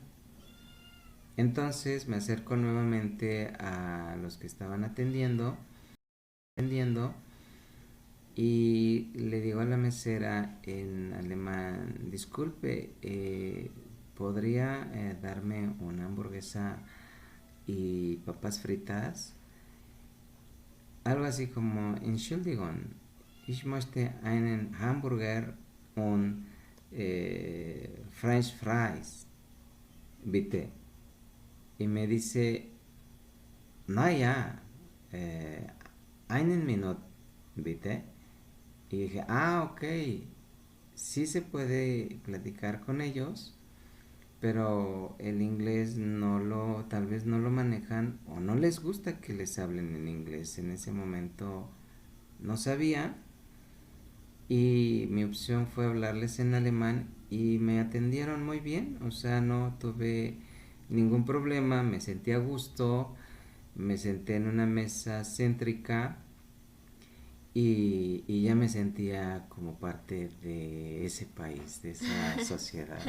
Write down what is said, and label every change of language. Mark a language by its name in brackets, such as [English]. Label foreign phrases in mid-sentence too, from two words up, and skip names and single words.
[Spanish] Entonces me acerco nuevamente a los que estaban atendiendo y le digo a la mesera en alemán, disculpe, ¿podría darme una hamburguesa y papas fritas? Algo así como, [German] Entschuldigung, ich möchte einen Hamburger und [English] French fries, [German] bitte. [Spanish] Y me dice, [German] naja, eh, einen Minut, bitte. [Spanish] Y dije, ok, sí se puede platicar con ellos, pero el inglés tal vez no lo manejan o no les gusta que les hablen en inglés. En ese momento no sabía y mi opción fue hablarles en alemán y me atendieron muy bien, o sea, no tuve ningún problema, me sentí a gusto, me senté en una mesa céntrica y ya me sentía como parte de ese país, de esa sociedad.